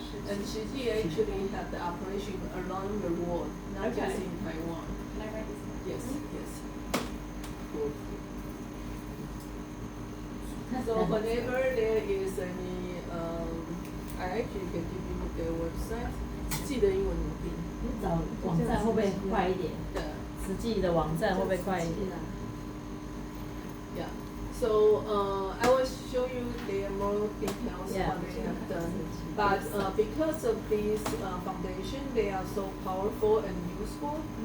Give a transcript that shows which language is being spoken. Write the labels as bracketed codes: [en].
[en] And Shiji actually have the operation around the world, not just in Taiwan. Can I write this down? Yes, yes. So whenever there is any, I actually can give you their website. [zh] 记得英文努力。你找网站会不会快一点？对。实际的网站会不会快一点？ [en] Yeah. So I will show you the more details Yeah. what they have done. But because of this foundation, they are so powerful and useful.